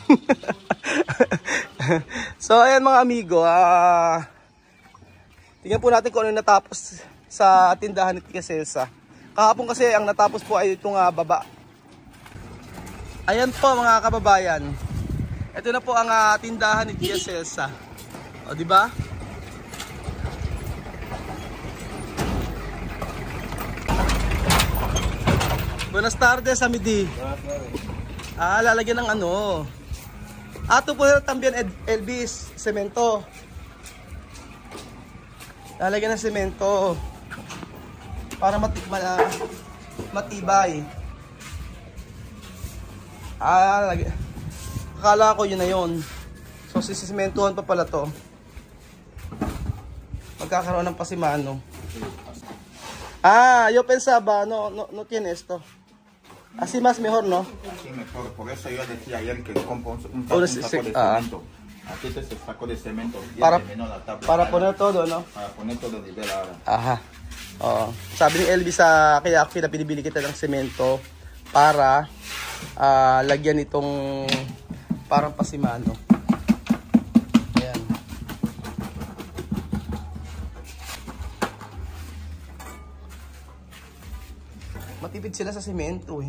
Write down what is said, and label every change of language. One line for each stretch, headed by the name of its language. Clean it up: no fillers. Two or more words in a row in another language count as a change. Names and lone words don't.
Filipino: So ayan mga amigo, tingnan po natin kung ano yung natapos sa tindahan ni Tia Celsa. Kahapon kasi ang natapos po ay itong baba. Ayan po mga kababayan. Ito na po ang tindahan ni Tia Celsa. O di ba?
Spanish: Buenas tardes, Amidi.
Filipino: Lalagyan ng ano. Ato po también Elvis, semento. Lalagyan ng semento para matibay. Akala ko yun na yun. So sisimentohan pa pala to. Magkakaroon ng pasimano.
Spanish: Yo pensaba, no tiene esto. Así más mejor, ¿no? Sí, mejor. Por eso yo decía ayer que compro un saco de cemento. Aquí este saco de cemento. Para poner todo, ¿no? Para poner todo de vela ahora. Aha. Oo.
Filipino: Sabi ni Elvis, kaya ako pinabili kita ng semento para lagyan itong parang pasimano. Ayan. Matipid sila sa semento eh.